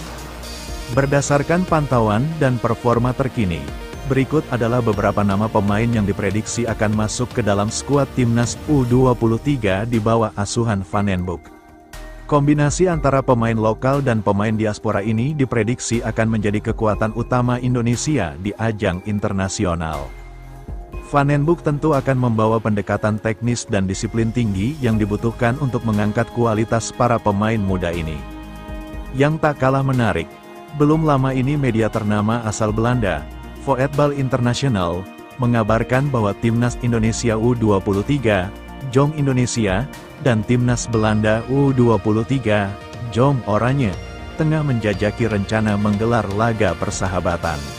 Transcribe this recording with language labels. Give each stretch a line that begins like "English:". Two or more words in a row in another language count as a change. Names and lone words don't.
Indonesian: Berdasarkan pantauan dan performa terkini, berikut adalah beberapa nama pemain yang diprediksi akan masuk ke dalam skuad timnas U23 di bawah asuhan Van den Boek. Kombinasi antara pemain lokal dan pemain diaspora ini diprediksi akan menjadi kekuatan utama Indonesia di ajang internasional. Van den Boek tentu akan membawa pendekatan teknis dan disiplin tinggi yang dibutuhkan untuk mengangkat kualitas para pemain muda ini. Yang tak kalah menarik, belum lama ini media ternama asal Belanda, Voetbal International, mengabarkan bahwa timnas Indonesia U23, Jong Indonesia, dan timnas Belanda U23, Jong Oranje, tengah menjajaki rencana menggelar laga persahabatan.